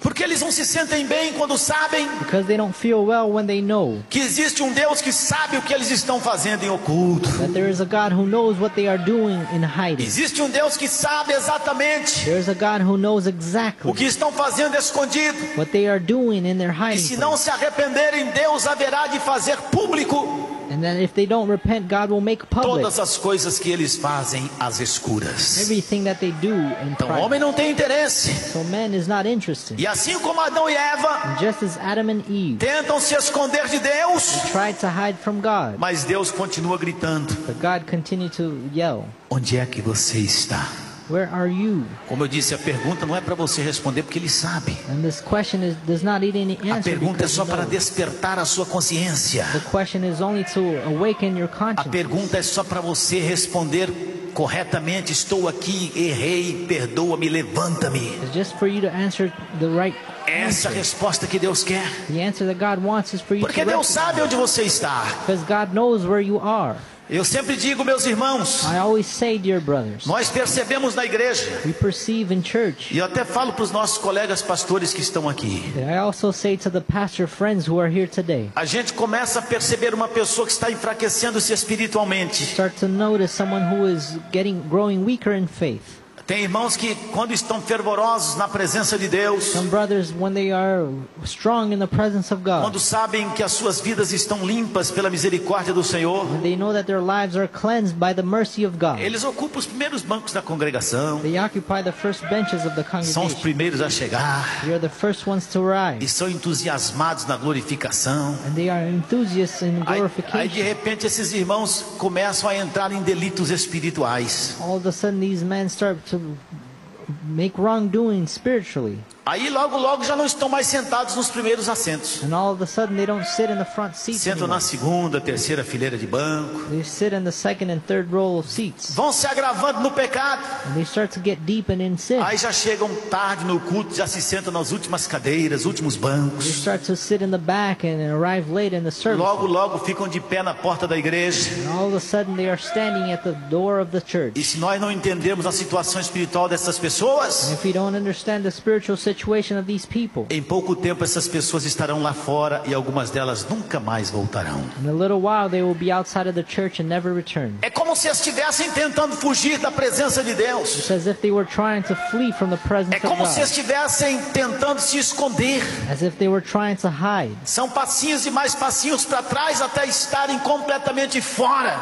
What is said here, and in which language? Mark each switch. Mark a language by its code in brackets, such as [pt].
[pt] Porque eles não se sentem bem quando sabem, [en] because they don't feel well when they know, [pt] que existe um Deus que sabe o que eles estão fazendo em oculto. [en] That there is a God who knows what they are doing in hiding. [pt] Existe um Deus que sabe exatamente, [en] there is a God who knows exactly, [pt] o que estão fazendo escondido, [en] what they are doing in their hiding. [pt] E se não se arrependerem, Deus haverá de fazer público. [en] And then if they don't repent, God will make public [pt] todas as coisas que eles fazem às escuras. [en] Everything that they do in [pt] então [en] private. [pt] O homem não tem interesse. [en] So man is not interested. [pt] E assim como Adão e Eva, [en] and just as Adam and Eve, [pt] tentam se esconder de Deus, [en] they tried to hide from God. [pt] Mas Deus continua gritando. [en] But God continued to yell. [pt] Onde é que você está? [en] Where are you? [pt] Como eu disse, a pergunta não é para você responder porque ele sabe. [en] And this question is, does not need any answer. [pt] A pergunta é só para [en] knows. [pt] Despertar a sua consciência. [en] The question is only to awaken your conscience. [pt] A pergunta é só para você responder corretamente: estou aqui, errei, perdoa-me, levanta-me. [en] It's just for you to answer the right question. [pt] Essa é a resposta que Deus quer. [en] The answer that God wants is for you. [pt] Porque [en] to [pt] Deus sabe onde você está. [en] Because God knows where you are. [pt] Eu sempre digo, meus irmãos, [en] I always say, dear brothers, [pt] nós percebemos na igreja, [en] we perceive in church, [pt] e eu até falo para os nossos colegas pastores que estão aqui, [en] I also say to the pastor friends who are here today, [pt] a gente começa a perceber uma pessoa que está enfraquecendo-se espiritualmente. [en] We start to notice someone who is getting, growing weaker in faith. [pt] Tem irmãos que quando estão fervorosos na presença de Deus, [en] some brothers, when they are strong in the presence of God, [pt] quando sabem que as suas vidas estão limpas pela misericórdia do Senhor, [en] they know that their lives are cleansed by the mercy of God, [pt] eles ocupam os primeiros bancos da congregação, [en] they occupy the first benches of the congregation, [pt] são os primeiros a chegar, [en] they are the first ones to arrive, [pt] e são entusiasmados na glorificação, [en] and they are enthusiasts in glorification. [pt] Aí de repente esses irmãos começam a entrar em delitos espirituais. [en] All of a sudden these men start to make wrongdoing spiritually. [pt] Aí logo logo já não estão mais sentados nos primeiros assentos. [en] And all of a sudden they don't sit in the front seats. [pt] Sentam [en] anymore. [pt] Na segunda, terceira fileira de banco. [en] They sit in the second and third row of seats. [pt] Vão se agravando no pecado. [en] And they start to get deep and in sin. [pt] Aí já chegam tarde no culto, já se sentam nas últimas cadeiras, últimos bancos. [en] They start to sit in the back and arrive late in the service. [pt] Logo logo ficam de pé na porta da igreja. [en] And all of a sudden they are standing at the door of the church. [pt] E se nós não entendermos a situação espiritual dessas pessoas, [en] and if we don't understand the spiritual situation of these people, [pt] em pouco tempo essas pessoas estarão lá fora e algumas delas nunca mais voltarão. [en] In a little while they will be outside of the church and never return. [pt] É como se estivessem tentando fugir da presença de Deus. [en] It's as if they were trying to flee from the presence of God. [pt] É como se estivessem tentando se esconder. [en] As if they were trying to hide. [pt] São passinhos e mais passinhos para trás até estarem completamente fora.